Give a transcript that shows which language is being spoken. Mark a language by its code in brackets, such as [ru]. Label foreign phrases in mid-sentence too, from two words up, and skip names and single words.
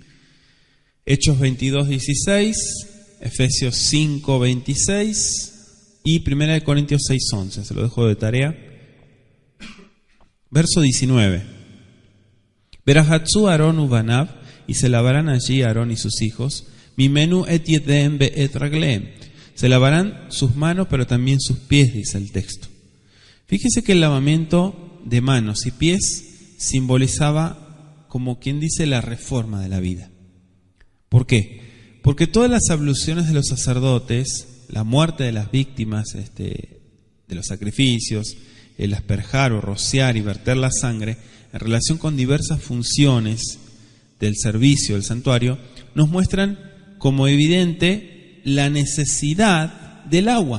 [es] Hechos 22:16, Efesios 5:26 y 1 Corintios 6:11. Se lo dejo de tarea. Verso 19. [he] ורחצו אהרן ובניו, [es] y se lavarán allí Aarón y sus hijos. [he] ממנו את ידיהם ואת רגליהם. [es] Se lavarán sus manos, pero también sus pies, dice el texto. Fíjese que el lavamiento de manos y pies simbolizaba, como quien dice, la reforma de la vida. ¿Por qué? Porque todas las abluciones de los sacerdotes, la muerte de las víctimas de los sacrificios, el asperjar o rociar y verter la sangre, en relación con diversas funciones del servicio del santuario, nos muestran como evidente la necesidad del agua.